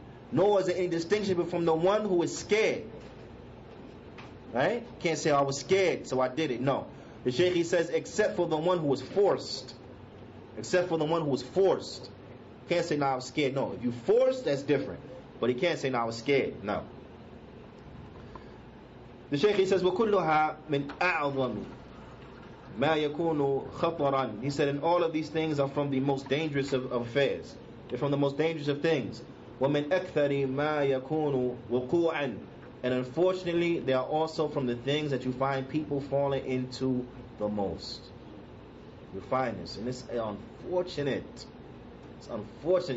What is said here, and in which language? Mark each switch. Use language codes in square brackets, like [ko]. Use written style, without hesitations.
[en] Nor is there any distinction from the one who is scared. Right? Can't say, I was scared, so I did it. No. The Shaykh, he says, except for the one who was forced. Except for the one who was forced. Can't say, I was scared. No. If you forced, that's different. But he can't say, I was scared. No. The Shaykh, he says, [ar] وَكُلُّهَا مِنْ أَعْظَمِ مَا يَكُونُ خَطَرًا. [en] He said, and all of these things are from the most dangerous of affairs. They're from the most dangerous of things. [ar] وَمِنْ أَكْثَرِ مَا يَكُونُ وُقُوعًا. [en] And unfortunately, they are also from the things that you find people falling into the most. You find this, and it's unfortunate. It's unfortunate.